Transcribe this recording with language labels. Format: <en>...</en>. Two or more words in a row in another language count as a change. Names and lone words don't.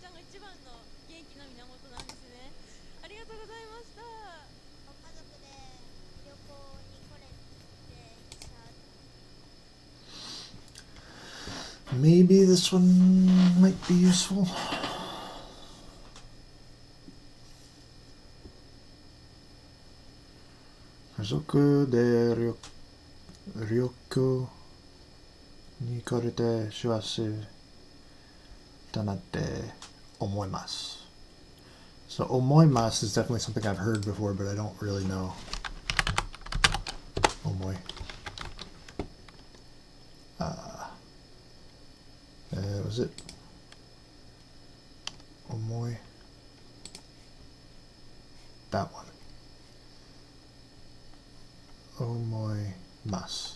<en>Maybe this one might be useful.</en> <ja>家族で旅行にこれて幸せだなって思います.</ja> <en>So omoimasu is definitely something I've heard before, but I don't really know. Omoi. Was it omoi? That one. Omoimasu.</en>